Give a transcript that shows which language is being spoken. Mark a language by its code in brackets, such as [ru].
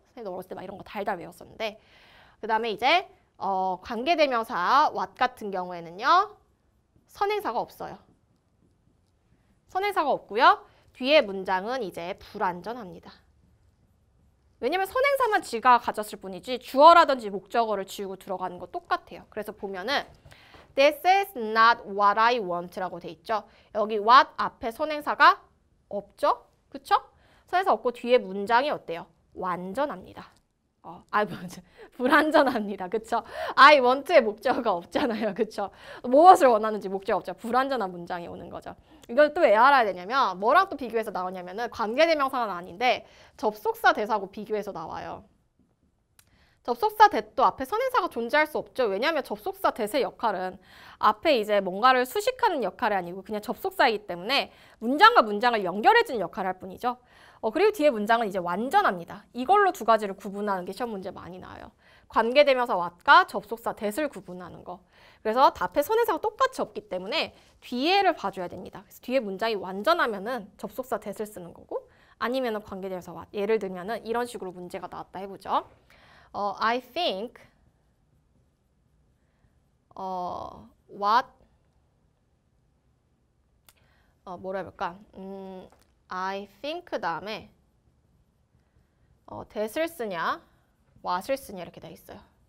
[ko] 선생님 어렸을 때 막 이런 거 달달 외웠었는데 그 다음에 이제 관계대명사 what 같은 경우에는요. 선행사가 없어요. 선행사가 없고요. 뒤에 문장은 이제 불완전합니다. 왜냐면 선행사만 지가 가졌을 뿐이지 주어라든지 목적어를 지우고 들어가는 거 똑같아요. 그래서 보면은 [en] This is not what I want [ko] 라고 돼 있죠. 여기 what 앞에 선행사가 없죠? 그쵸? 선행사 없고 뒤에 문장이 어때요? 완전합니다. 불완전합니다. 그쵸? I want의 목적어가 없잖아요. 그쵸? 무엇을 원하는지 목적어 없죠. 불완전한 문장이 오는 거죠. 이걸 또 왜 알아야 되냐면 뭐랑 또 비교해서 나오냐면은 관계대명사는 아닌데 접속사 대사하고 비교해서 나와요. 접속사 대도 앞에 선행사가 존재할 수 없죠. 왜냐하면 접속사 대의 역할은 앞에 이제 뭔가를 수식하는 역할이 아니고 그냥 접속사이기 때문에 문장과 문장을 연결해주는 역할을 할 뿐이죠. 그리고 뒤에 문장은 이제 완전합니다. 이걸로 두 가지를 구분하는 게 시험 문제 많이 나와요. 관계대명사 what과 접속사 that을 구분하는 거. 그래서 앞에 선행사가 똑같이 없기 때문에 뒤에를 봐줘야 됩니다. 그래서 뒤에 문장이 완전하면은 접속사 that을 쓰는 거고 아니면은 관계대명사 what. 예를 들면은 이런 식으로 문제가 나왔다 해보죠. [en] I think what [ko] 뭐라 해볼까? [en] I think [ko] 다음에 that을 쓰냐 what을 쓰냐 이렇게 돼 있어요.